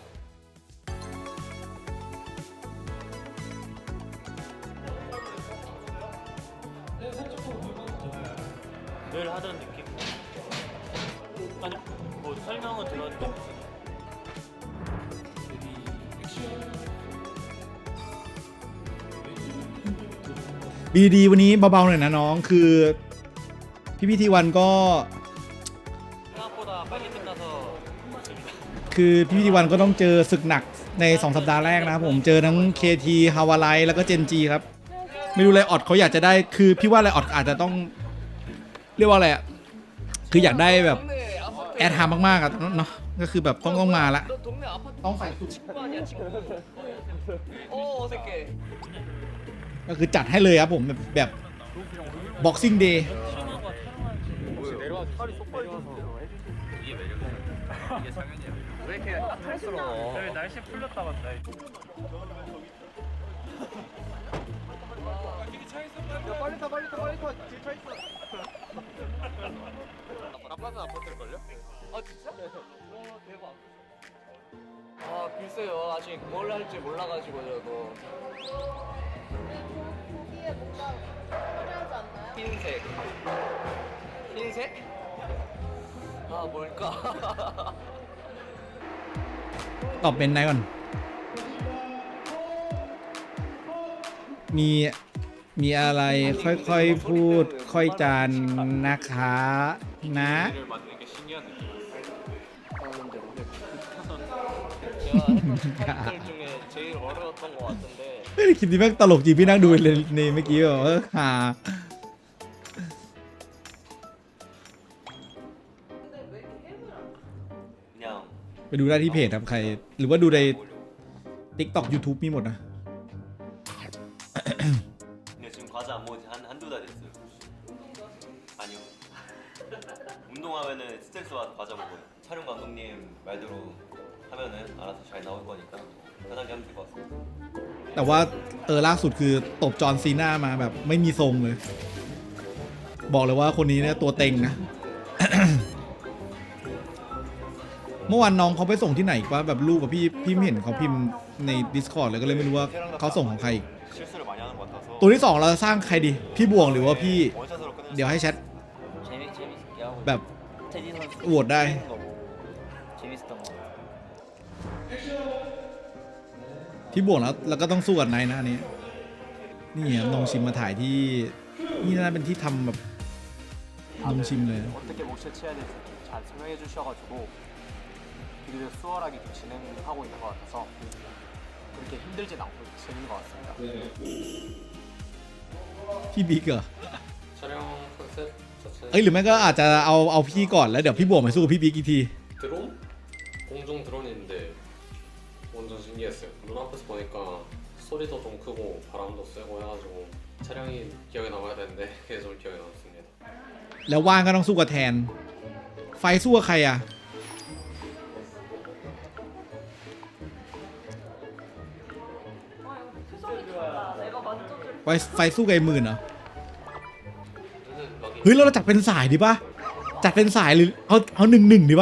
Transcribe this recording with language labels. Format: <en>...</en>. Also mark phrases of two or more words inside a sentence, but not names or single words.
<ko>늘 하던 느낌? 아니 뭐 설명은 들었는데</ko> <th>BD วันนี้เบาๆหน่อยนะน้องคือพี่ทีวันก็คือพี่ทีวันก็ต้องเจอศึก หนักใน2สัปดาห์แรกนะครับผมเจอทั้ง KT ฮาวาไลแล้วก็เจนจีครับไม่รู้ไลออดเขาอยากจะได้คือพี่ว่าไลออดอาจจะต้องเรียกว่าอะไรอ่ะคืออยากได้แบบแอดฮาร์มากๆอ่ะเนาะก็คือแบบต้องมาละต้องใส่สุดก็คือจัดให้เลยครับผมแบบ Boxing Day</th> <ko>날씨 풀렸다 간다 빨리 타 뒤에 차 있어 라플라는 안 버틸걸요? 아 진짜? 와 대박 아 글쎄요 아직 뭘 할지 몰라가지고 저도 뒤에 뭔가 화려하지 않나요? 흰색? 아 뭘까?</ko> <th>ตอบเป็นไหนก่อนมีอะไรค่อยๆพูดค่อยจานนะคะนะ คลิปนี้แม่งตลกจริงพี่นั่งดูเลยในเมื่อกี้แบบฮาไปดูได้ที่เพจครับใครหรือว่าดูใน TikTok YouTube มีหมดนะ</th> <ko>지금 과자 안 먹은 지 한두 달 됐어요. 아니요. 운동하면은 스트레스 받아서 과자 먹어요. 촬영 감독님 말대로 하면은 알아서 잘 나올 거니까 편하게 하면 될 것 같습니다.</ko> <th>แต่ว่าล่าสุดคือตบจอห์นซีน่ามาแบบไม่มีทรงเลยบอกเลยว่าคนนี้เนี่ยตัวเต็งนะ เมื่อวานน้องเขาไปส่งที่ไหนว่าแบบลูกกับพี่ไม่เห็นเขาพิมพ์ใน Discord เลยก็เลยไม่รู้ว่าเขาส่งของใครตัวที่2เราจะสร้างใครดีพี่บวงหรือว่าพี่เดี๋ยวให้แชทแบบโหวตได้ พี่บวงแล้วก็ต้องสู้กับนายนะอันนี้นี่น้องชิมมาถ่ายที่นี่น่าเป็นที่ทำแบบน้องชิมเลย</th> <ko>비교적 수월하게 진행하고 있는 것 같아서 그렇게 힘들진 않고 재밌는 것 같습니다.</ko> <th>พี่บิ๊กเหรอ</th> <ko>촬영 컨셉 자체는</ko> <th>หรือไม่ก็อาจจะเอาพี่ก่อนแล้วเดี๋ยวพี่บวกไปสู้กับพี่บิ๊กอีกที</th> <ko>드론? 공중 드론인데 완전 신기했어요. 눈앞에서 보니까 소리도 좀 크고 바람도 세고 해가지고 촬영이 기억에 남아야 되는데 그게 좀 기억에 남습니다.</ko> <th>แล้วว่างก็ต้องสู้กับแทนไฟสู้กับใครอ่ะไฟสู้กับไอ้หมื่นเหรอเฮ้ยเราจัดเป็นสายดีป่ะจัดเป็นสายหรือเอา1-1ดีป่ะ</th>